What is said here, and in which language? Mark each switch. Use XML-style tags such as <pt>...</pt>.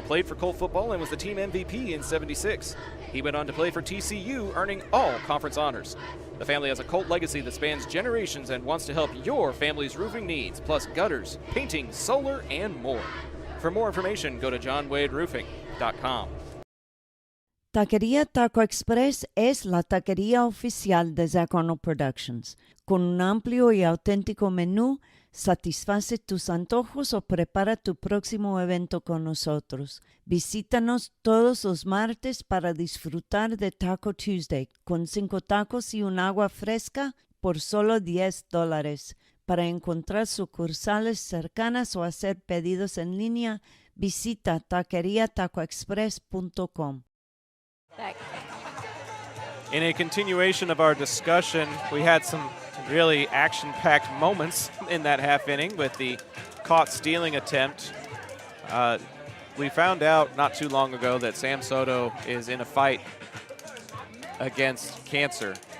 <en>played for Colt football and was the team MVP in '76. He went on to play for TCU, earning all conference honors. The family has a Colt legacy that spans generations and wants to help your family's roofing needs, plus gutters, painting, solar, and more. For more information, go to johnwaderoofing.com.</en> <es>Taquería Taco Express es la taquería oficial de Zach Arnold Productions. Con un amplio y auténtico menú, satisface tus antojos o prepara tu próximo evento con nosotros. Visítanos todos los martes para disfrutar de Taco Tuesday con 5 tacos y un agua fresca por solo $10. Para encontrar sucursales cercanas o hacer pedidos en línea, visita taqueriatacoexpress.com.</es> <en>In a continuation of our discussion, we had some really action-packed moments in that half inning with the caught stealing attempt. We found out not too long ago that Sam Soto is in a fight against cancer.</en>